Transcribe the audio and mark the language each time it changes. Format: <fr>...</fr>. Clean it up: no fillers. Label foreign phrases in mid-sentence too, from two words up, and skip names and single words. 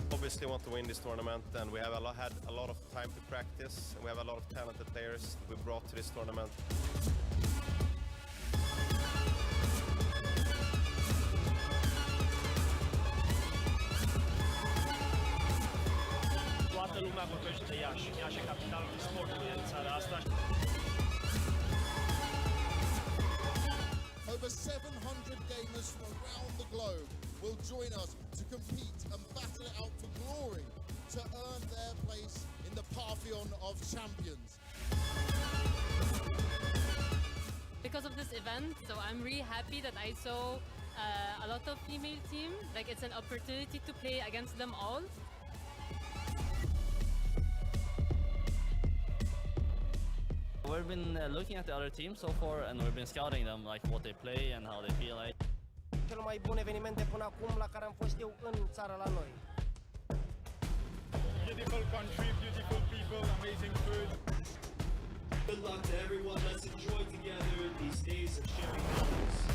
<en>obviously want to win this tournament, and we have had a lot of time to practice, and we have a lot of talented players we brought to this tournament.</en> <ro>Toată lumea vorbește de Iași. Iași e capitalul sportului în țara asta.</ro> <en>Over 700 gamers from around the globe will join us to compete and battle it out for glory to earn their place in the pantheon of champions. Because of this event, so I'm really happy that I saw a lot of female team. Like, it's an opportunity to play against them all. We've been looking at the other teams so far, and we've been scouting them, like what they play and how they feel like.</en> <ro>Cel mai bun eveniment de până acum la care am fost eu în țara la noi.</ro> <en>Beautiful country, beautiful people, amazing food. Good luck to everyone. Let's enjoy together these days of sharing memories.</en>